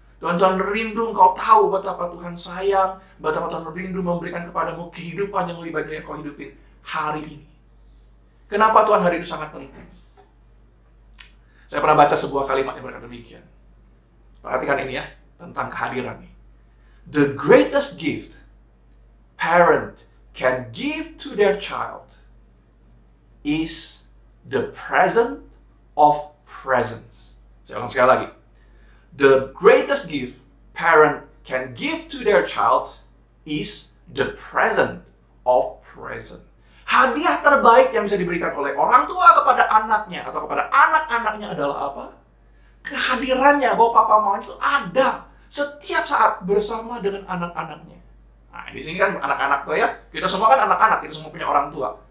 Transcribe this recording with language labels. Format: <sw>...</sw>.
<id>Tuhan rindu engkau tahu betapa Tuhan sayang, betapa Tuhan rindu memberikan kepadamu kehidupan yang lebih baik dari yang kau hidupin hari ini. Kenapa Tuhan hari itu sangat penting? Saya pernah baca sebuah kalimat yang berkata demikian. Perhatikan ini ya, tentang kehadiran ini.</id> <en>The greatest gift parent can give to their child is the present of presence.</en> <id>Saya ulang sekali lagi.</id> <en>The greatest gift parent can give to their child is the present of present.</en> <id>Hadiah terbaik yang bisa diberikan oleh orang tua kepada anaknya atau kepada anak-anaknya adalah apa? Kehadirannya, bahwa papa mama itu ada setiap saat bersama dengan anak-anaknya. Nah, di sini kan anak-anak tuh ya, kita semua kan anak-anak, kita semua punya orang tua.</id>